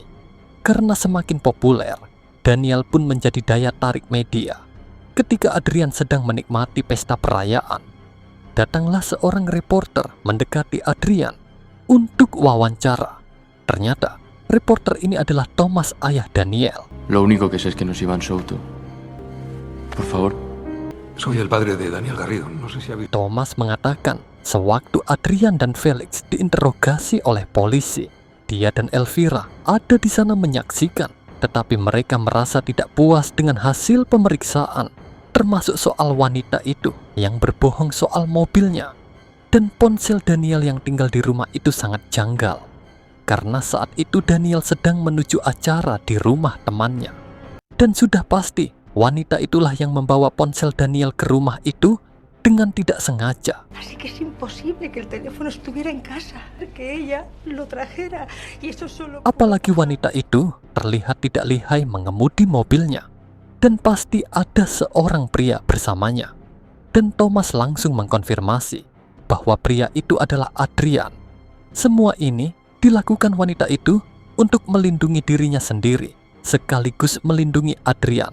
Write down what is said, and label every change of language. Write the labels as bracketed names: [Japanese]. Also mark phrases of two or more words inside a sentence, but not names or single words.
[Indonesian] Karena semakin populer, Daniel pun menjadi daya tarik media. Ketika Adrian sedang menikmati pesta perayaan, datanglah seorang reporter mendekati Adrian untuk wawancara. Ternyata, reporter ini adalah Thomas, ayah Daniel. [Spanish] Lo único que sé es que nos iban Souto. Por favor. Soy el padre de Daniel Garrido. No sé si ha visto. [Indonesian] Thomas mengatakan, sewaktu Adrian dan Felix diinterogasi oleh polisi, dia dan Elvira ada di sana menyaksikan, tetapi mereka merasa tidak puas dengan hasil pemeriksaan, termasuk soal wanita itu yang berbohong soal mobilnya. Dan ponsel Daniel yang tinggal di rumah itu sangat janggal, karena saat itu Daniel sedang menuju acara di rumah temannya. Dan sudah pasti, wanita itulah yang membawa ponsel Daniel ke rumah itu dengan tidak sengaja. [Spanish] Así que es imposible que el teléfono estuviera en casa, que ella lo trajera. Y eso solo... [Indonesian] Apalagi wanita itu terlihat tidak lihai mengemudi mobilnya. Dan pasti ada seorang pria bersamanya. Dan Thomas langsung mengkonfirmasi bahwa pria itu adalah Adrian. Semua ini dilakukan wanita itu untuk melindungi dirinya sendiri, sekaligus melindungi Adrian.